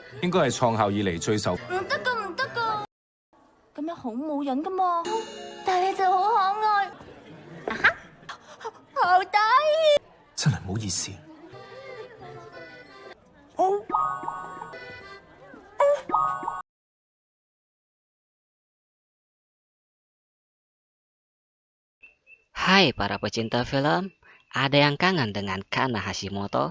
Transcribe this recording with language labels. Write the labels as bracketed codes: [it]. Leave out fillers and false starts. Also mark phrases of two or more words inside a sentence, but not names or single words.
[yue] 應該係創校以嚟最受。唔得噶，唔得噶，咁樣好冇癮噶嘛。但係你就好可愛，好得意。真係唔好意思。 [id] Hai para pecinta film, ada yang kangen dengan Kana Hashimoto?